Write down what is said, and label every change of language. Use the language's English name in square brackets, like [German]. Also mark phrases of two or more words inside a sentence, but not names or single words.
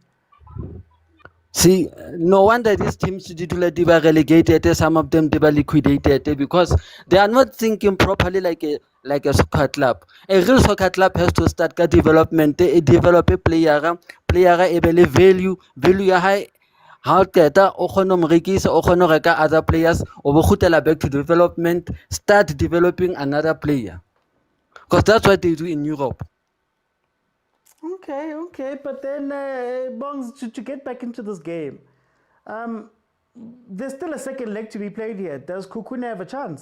[English] See, no wonder these teams they were relegated, some of them they were liquidated because they are not thinking properly like a soccer club. A real soccer club has to start development, develop a player a value high. How [Northern Sotho] keta o kgona mo rekisa o kgona reka [English] other players [Northern Sotho] o bo khutela [English] back to development, start developing another player, because that's what they do in Europe. Okay, but then Bongs, to get back into this game, there's still a second leg to be played here. Does Sekhukhune have a chance?